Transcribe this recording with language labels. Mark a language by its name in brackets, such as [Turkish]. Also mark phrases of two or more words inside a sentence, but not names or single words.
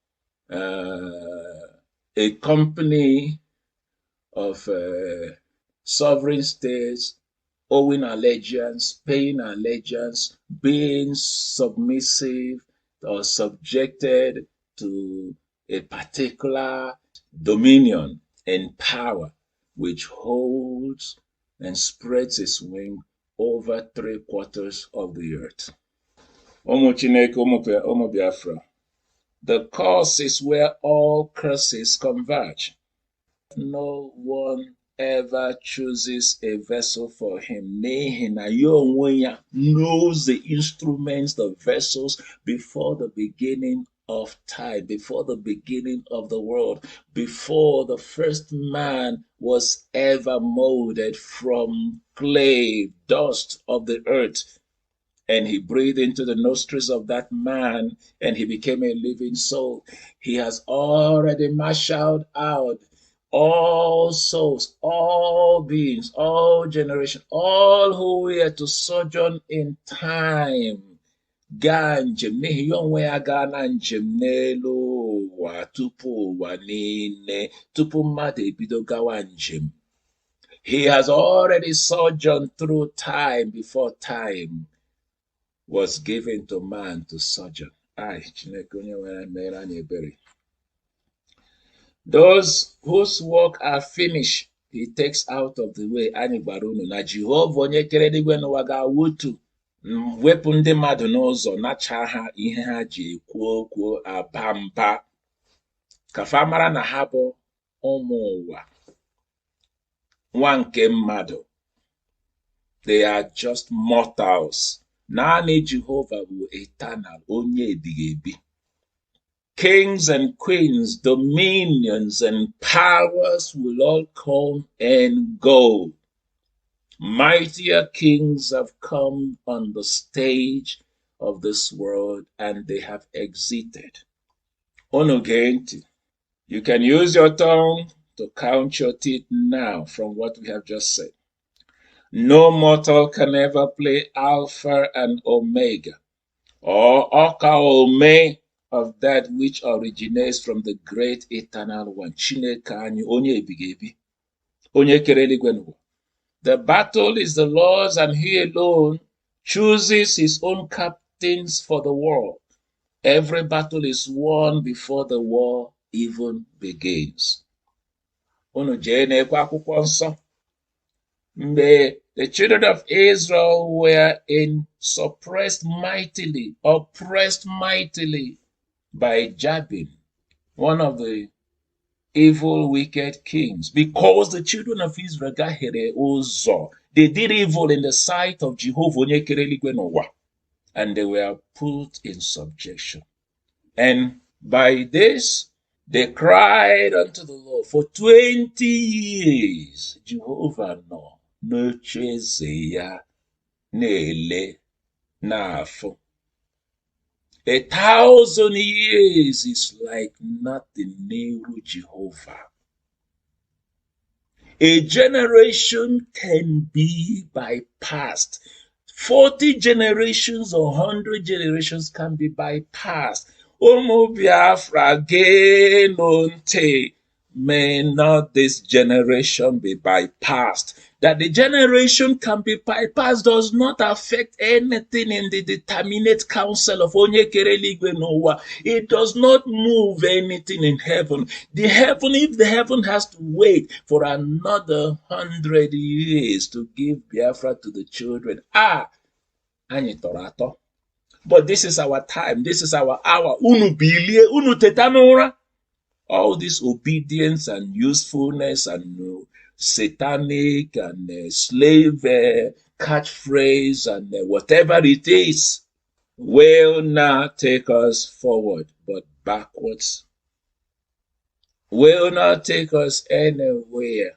[English] a company of sovereign states owing allegiance, paying allegiance, being submissive or subjected to a particular dominion and power which holds and spreads its wing over 3/4 of the earth. [Igbo] Ụmụ Chineke, ụmụ Biafra, [English] the curse is where all curses converge. No one ever chooses a vessel for him. [Igbo] N'ihi na ya onwe ya [English] knows the instruments, the vessels, before the beginning of time, before the beginning of the world, before the first man was ever molded from clay, dust of the earth. And he breathed into the nostrils of that man, and he became a living soul. He has already marshaled out all souls, all beings, all generations, all who were to sojourn in time. [Igbo] Gaa njem, n'ihi ya onwe ya gaa na njem n'elu ụwa tupu ụwa niile, tupu mmadụ ebido gawa njem. [English] He has already sojourned through time before time was given to man to sojourn. Those whose work are finished, he takes out of the way. [Igbo] Anyị gwara unu na Jehova onye kere eluigwe n'ụwa ga-awụtu, wepụ ndị mmadụ n'ụzọ, nacha ha ihe ha ji ekwu okwu aba mba, ka fa mara na ha bụ ụmụ ụwa, nwa nke mmadụ. [English] They are just mortals. [Igbo] Naanị Jehova bụ eternal, onye ebighị ebi. [English] Kings and queens, dominions and powers will all come and go. Mightier kings have come on the stage of this world and they have exited. Onugenti, you can use your tongue to count your teeth now from what we have just said. No mortal can ever play Alpha and Omega, or Oka Ome of that which originates from the great eternal one. [Igbo] Chineke anyị, onye ebighị ebi, onye kere eluigwe n'ụwa. [English] The battle is the Lord's, and he alone chooses his own captains for the war. Every battle is won before the war even begins. [Igbo] Unu jee n'ekwe akwụkwọ nsọ. [English] Mgbe the children of Israel were oppressed mightily by Jabin, one of the evil, wicked kings, because the children of Israel [Igbo] gahere ụzọ. [English] They did evil in the sight of Jehovah [Igbo] onye kere eluigwe n'ụwa, [English] and they were put in subjection. And by this, they cried unto the Lord for 20 years. [Igbo] Jehovah no. N'ocheeze ya na-ele n'afọ. [English] 1,000 years is like nothing n'iru Jehovah. A generation can be bypassed. 40 generations or 100 generations can be bypassed. [Igbo] Ụmụ Biafra genonte, [English] may not this generation be bypassed. That the generation can be bypassed does not affect anything in the determinate counsel of [Igbo] Onye kere eluigwe n'ụwa. [English] It does not move anything in heaven. If the heaven has to wait for another 100 years to give Biafra to the children, [Igbo] anyị tọrọ atọ. [English] But this is our time. This is our hour. [Igbo] Unu bilie, unu teta n'ụra. [English] All this obedience and usefulness and satanic and slave catchphrase and whatever it is will not take us forward, but backwards. Will not take us anywhere.